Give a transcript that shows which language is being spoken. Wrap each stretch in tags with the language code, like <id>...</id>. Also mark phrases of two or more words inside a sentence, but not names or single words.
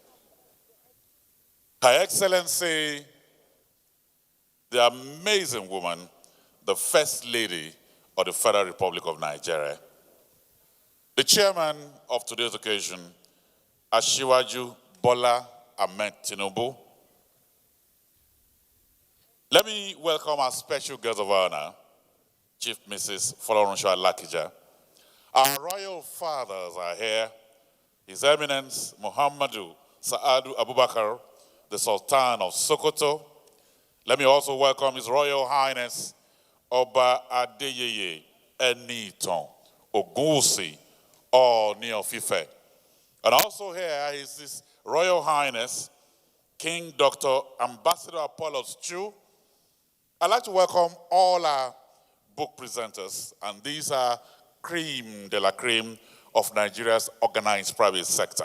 <en>Her Excellency, the amazing woman, the First Lady of the Federal Republic of Nigeria, the Chairman of today's occasion, Asiwaju Bola Ahmed Tinubu. Let me welcome our special guest of honor, Chief Mrs. Folorunsho Alakija. Our royal fathers are here. His Eminence Muhammadu Sa'adu Abubakar, the Sultan of Sokoto. Let me also welcome His Royal Highness Oba Adeyeye Eniton Ogunwusi Ooni of Ife. And also here is His Royal Highness King Dr. Ambassador Apollos Chu. I'd like to welcome all our book presenters, and these are cream</en> <fr>de la</fr> <en>cream of Nigeria's organized private sector.</en>